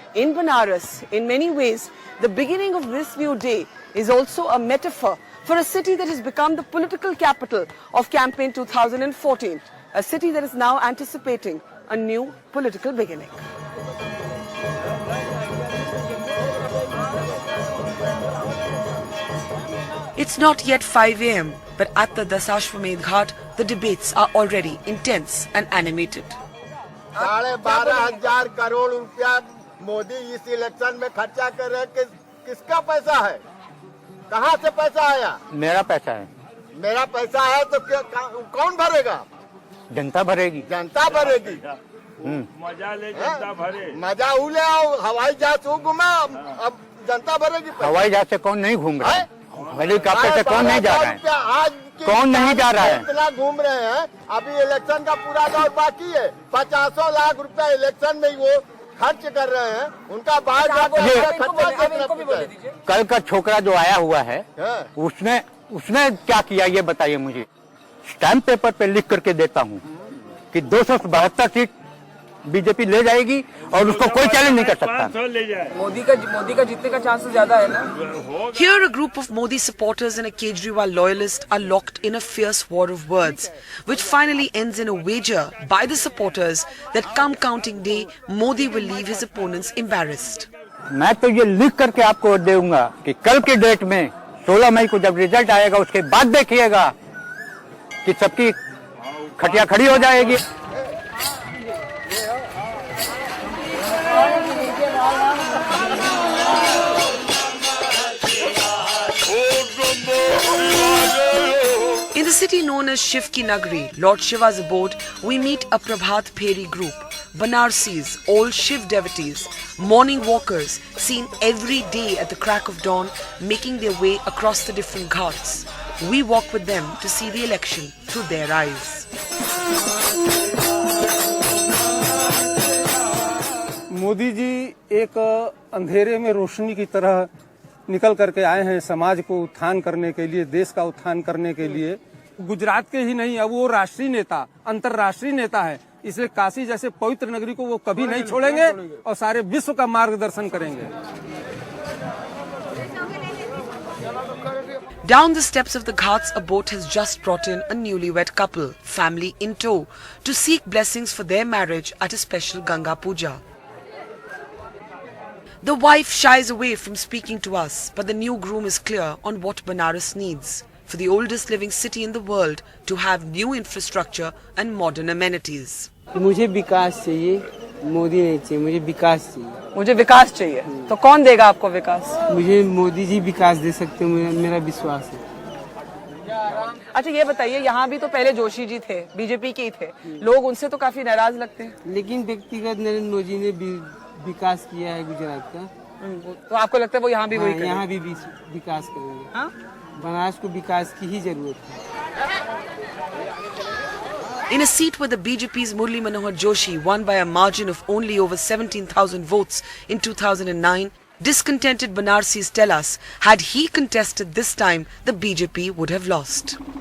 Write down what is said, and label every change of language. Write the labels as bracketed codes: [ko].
[en] In Banaras, in many ways, the beginning of this new day is also a metaphor for a city that has become the political capital of campaign 2014, a city that is now anticipating a new political beginning. It's not yet 5 a.m., but at the Dasashwamedh Ghat, the debates are already intense and animated. [hi] 12,500 crore रुपया मोदी इस election में खर्चा कर रहे हैं। किसका पैसा है? कहाँ से पैसा आया? मेरा पैसा है। मेरा पैसा है तो कौन भरेगा? जनता भरेगी। जनता भरेगी। मजा ले जनता भरे। मजा उले आओ, हवाई जहाज घूमे, अब जनता भरेगी। हवाई जहाज से कौन नहीं घूम रहा है? हेलीकॉप्टर से कौन नहीं जा रहा है? आज कौन नहीं जा रहा है? इतना घूम रहे हैं, अभी इलेक्शन का पूरा दौर बाकी है। 50 लाख रुपया इलेक्शन में वो खर्च कर रहे हैं, उनका बाहर कल का छोकरा जो आया हुआ है, उसने क्या किया ये बताइए मुझे। स्टैम्प पेपर पे लिख करके देता हूँ कि 272 सीट बीजेपी ले जाएगी और उसको कोई चैलेंज नहीं कर सकता। मोदी का जीतने का चांस ज्यादा है ना। [en] Here a group of Modi supporters and a Kejriwal loyalist are locked in a fierce war of words, which finally ends in a wager by the supporters that come counting day, Modi will leave his opponents embarrassed. [hi] मैं तो ये लिख करके आपको दूंगा कि कल के डेट में 16 मई को जब रिजल्ट आएगा उसके बाद देखिएगा कि सबकी खटिया खड़ी हो जाएगी। [en] In the city known as Shiv Ki Nagri, Lord Shiva's abode, we meet a Prabhat Pheri group, Banarsis, all Shiv devotees, morning walkers, seen every day at the crack of dawn, making their way across the different ghats. We walk with them to see the election through their eyes. [hi] Modi ji एक अंधेरे में रोशनी की तरह निकल करके आए हैं समाज को उत्थान करने के लिए, देश का उत्थान करने के लिए। गुजरात के ही नहीं, अब वो राष्ट्रीय नेता, अंतर्राष्ट्रीय नेता है, इसलिए काशी जैसे पवित्र नगरी को वो कभी नहीं छोड़ेंगे और सारे विश्व का मार्गदर्शन करेंगे। [en] Down the steps of the ghats, a boat has just brought in a newlywed couple, family in tow, to seek blessings for their marriage at a special Ganga Puja. The wife shies away from speaking to us, but the new groom is clear on what Banaras needs for the oldest living city in the world to have new infrastructure and modern amenities. [hi] मुझे विकास चाहिए, मोदी नहीं चाहिए, मुझे विकास चाहिए। मुझे विकास चाहिए, तो कौन देगा आपको विकास? मुझे मोदी जी विकास दे सकते हैं, मेरा विश्वास है। अच्छा ये बताइए, यहाँ भी तो पहले जोशी जी थे, बीजेपी के ही थे, लोग उनसे तो काफी नाराज लगते हैं। लेकिन व्यक्तिगत नरेंद्र मोदी ने विकास किया है गुजरात का, तो आपको लगता है वो यहाँ भी वही करेंगे? यहाँ भी विकास करेंगे। बनारस को विकास की ही जरूरत है। [en] In a seat where the BJP's Murli Manohar Joshi won by a margin of only over 17,000 votes in 2009, discontented Banarsis tell us, had he contested this time, the BJP would have lost.